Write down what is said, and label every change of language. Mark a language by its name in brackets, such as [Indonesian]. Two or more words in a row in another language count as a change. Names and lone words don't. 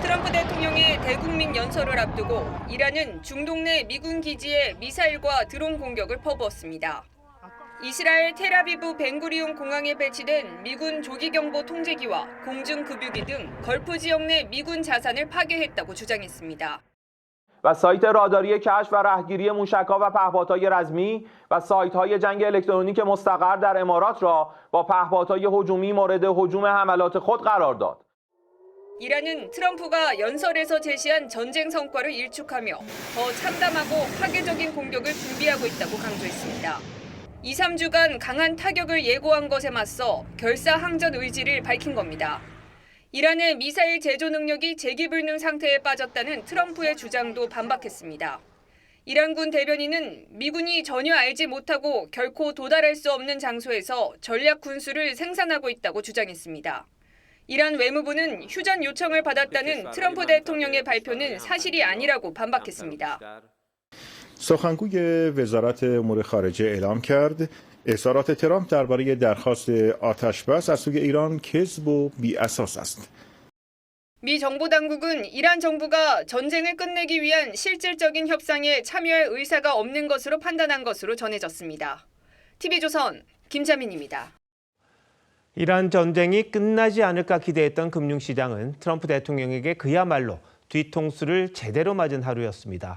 [Korean] 트럼프 대통령의 대국민 연설을 앞두고 이란은 중동 내 미군 기지에 미사일과 드론 공격을 퍼부었습니다. 이스라엘 텔아비브 벤구리온 공항에 배치된 미군 조기경보 통제기와 공중급유기 등 걸프 지역 내 미군 자산을 파괴했다고 주장했습니다. [Persian] و سایت راداری کشف و رهگیری موشک‌ها و پهپادهای رزمی و سایت‌های جنگ الکترونیک مستقر در امارات را با پهپادهای هجومی مورد هجوم حملات خود قرار داد. [Korean] 이란은 트럼프가 연설에서 제시한 전쟁 성과를 일축하며 더 참담하고 파괴적인 공격을 준비하고 있다고 강조했습니다. 2, 3주간 강한 타격을 예고한 것에 맞서 결사항전 의지를 밝힌 겁니다. 이란의 미사일 제조 능력이 재기불능 상태에 빠졌다는 트럼프의 주장도 반박했습니다. 이란군 대변인은 미군이 전혀 알지 못하고 결코 도달할 수 없는 장소에서 전략 군수를 생산하고 있다고 주장했습니다. 이란 외무부는 휴전 요청을 받았다는 트럼프 대통령의 발표는 사실이 아니라고 반박했습니다. [Persian] سخنگوی وزارت امور خارجه اعلام کرد اظهارات ترامپ درباره درخواست آتشبس از سوی ایران کذب و بی‌اساس است. [Korean] 미 정보 당국은 이란 정부가 전쟁을 끝내기 위한 실질적인 협상에 참여할 의사가 없는 것으로 판단한 것으로 전해졌습니다. TV조선 김자민입니다. 이란 전쟁이 끝나지 않을까 기대했던 금융시장은 트럼프 대통령에게 그야말로 뒤통수를 제대로 맞은 하루였습니다.